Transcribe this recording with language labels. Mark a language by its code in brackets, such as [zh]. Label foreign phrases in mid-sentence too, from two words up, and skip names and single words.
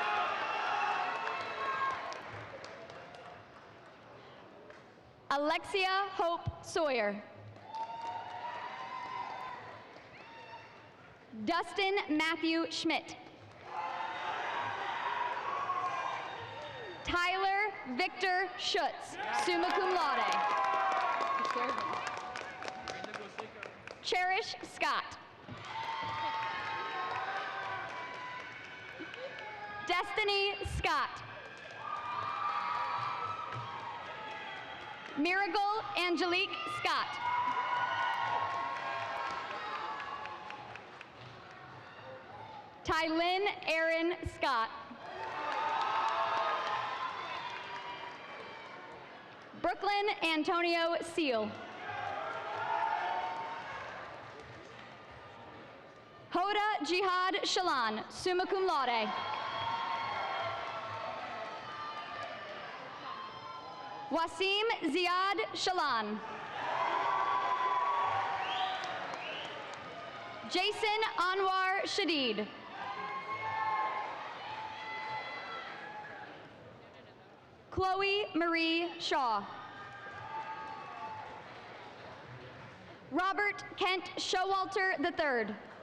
[en] Alexia Hope Sawyer. Dustin Matthew Schmidt. Tyler Victor Schutz, [la] summa cum laude. [en] Cherish Scott. Destiny Scott. Miracle Angelique Scott. Tylynn Aaron Scott. Brooklyn Antonio Seal. Hoda Jihad Shalan, [la] summa cum laude. [en] Wasim Ziad Shalan. Jason Anwar Shadid. Chloe Marie Shaw. Robert Kent Showalter III.